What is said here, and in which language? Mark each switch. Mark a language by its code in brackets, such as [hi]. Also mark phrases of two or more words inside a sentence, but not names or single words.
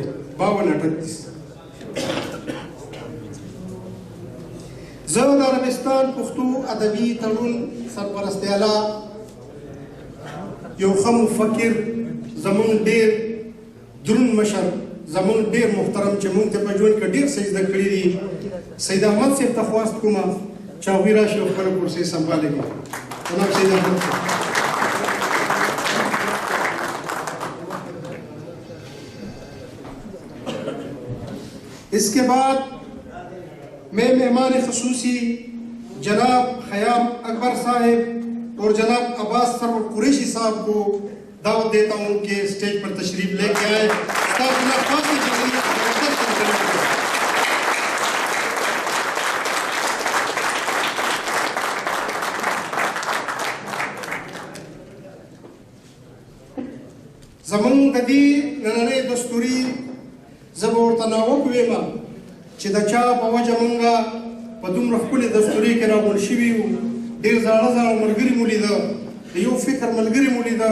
[ps] 52 زه د عربستان پښتو ادبي تړون سرپرستیاله یو ښه مفکر زموږ ډېر دروند مشر زموږ ډېر محترم چې موږ ته په ژوند کې ډېر څه زده کړي دي سید احمد صاحب ته خواست کومه چې هغوی راشي او خپله کرسۍ سنباله کړي. [ur] جناب سید احمد صاحب اس کے بعد میں مہمان خصوصی جناب خیام اکبر صاحب اور جناب عباس سرور قریشی صاحب کو دعوت دیتا ہوں کہ اسٹیج پر تشریف لے کے آئے. [ps] زمونږ د دې نننۍ دستوري زه به ورته ناوک ویمه چې د چا په وجه مونږه په دومره ښکلې دستورې کې راغونډ شوي وو ډېر زاړه زاړه ملګري مو لیده د یو فکر ملګري مو لیده.